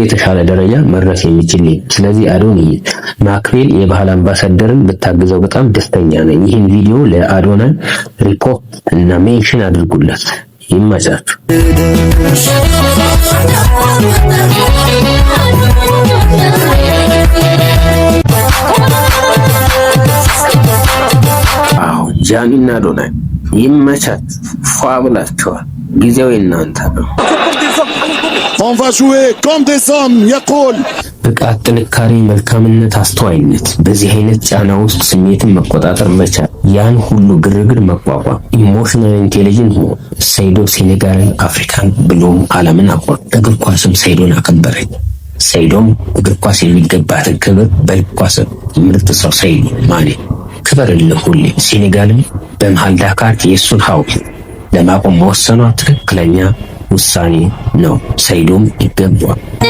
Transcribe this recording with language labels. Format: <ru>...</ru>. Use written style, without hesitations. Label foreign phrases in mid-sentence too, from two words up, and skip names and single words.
<am>የተሻለ ደረጃ መድረስ የሚችል ልጅ። ስለዚህ አዶንዬ ማክቤል የባህል አምባሳደርን ብታግዘው በጣም ደስተኛ ነኝ። ይህን ቪዲዮ ለአዶናይ ሪፖርት እና ሜንሽን አድርጉለት። ይመቻችሁ። ጃኒና አዶናይ ይመቻችሁ። ፏ ብላችኋል። ጊዜው የእናንተ ነው።</am> <fr>On va jouer comme des hommes يقول</fr> <am>ብቃት፣ ጥንካሬ፣ መልካምነት፣ አስተዋይነት፣ በዚህ አይነት ጫና ውስጥ ስሜትን መቆጣጠር መቻል፣ ያን ሁሉ ግርግር መቋቋም፣</am> <en>emotional intelligence</en> <am>ነው። ሰይዶ ሴኔጋልን፣ አፍሪካን ብሎም ዓለምን አቆር። እግር ኳስም ሰይዶን አከበረኝ። ሰይዶም እግር ኳስ የሚገባትን ክብር በእግር ኳስ ምርጥ ሰው ሰይዶ ማኔ ክበርልህ ሁሌ። ሴኔጋልን በመሃል ዳካር የእሱን ሐውልት ለማቆም መወሰኗ ትክክለኛ ውሳኔ ነው። ሰይዶም ይገባዋል።</am>